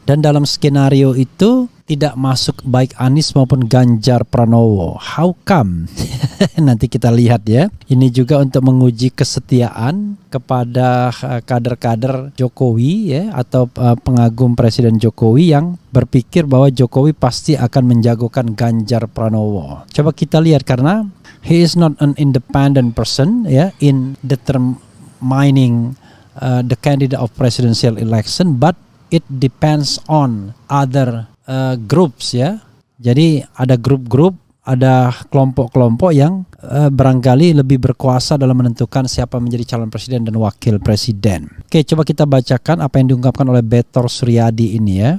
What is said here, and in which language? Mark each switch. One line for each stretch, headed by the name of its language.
Indonesian: Dan dalam skenario itu tidak masuk baik Anies maupun Ganjar Pranowo.
English: How come?
Indonesian: Nanti kita lihat ya. Ini juga untuk menguji kesetiaan kepada kader-kader Jokowi ya, atau pengagum Presiden Jokowi yang berpikir bahwa Jokowi pasti akan menjagokan Ganjar Pranowo. Coba kita lihat, karena
English: he is not an independent person ya in determining the candidate of presidential election, but it depends on other groups ya.
Indonesian: Jadi ada grup-grup, ada kelompok-kelompok yang barangkali lebih berkuasa dalam menentukan siapa menjadi calon presiden dan wakil presiden. Oke, coba kita bacakan apa yang diungkapkan oleh Betor Suryadi ini ya.